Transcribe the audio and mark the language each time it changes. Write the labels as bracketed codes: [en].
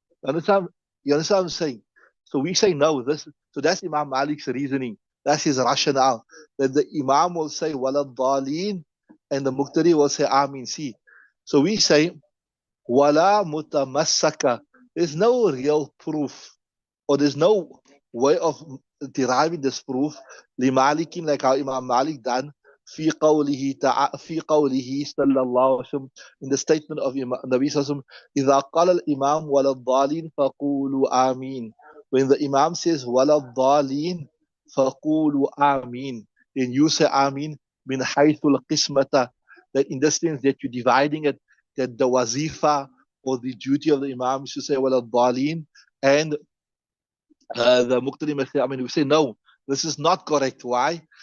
[en] You understand what I'm saying? So we say no. So that's Imam Malik's reasoning. That's his rationale. That the Imam will say wala daleen and the muqtadi will say Ameen. See. So we say wala mutamassaka. There's no real proof, or there's no way of deriving this proof, [ar] لمالك, [en] like how Imam Malik done, [ar] في قوله صلى الله عليه وسلم, [en] in the statement of Imam Nabi [ar] صلى الله عليه وسلم, إذا قال الإمام ولا الضالين فقولوا آمين. [en] When the Imam says [ar] ولا الضالين فقولوا آمين, [en] then you say [ar] آمين من حيث القسمة, [en] that in the sense that you're dividing it, that the wazifa or the duty of the Imam is to say [ar] ولا الضالين, [en] and the Muqtadi must say, I mean, we say, no, this is not correct. Why?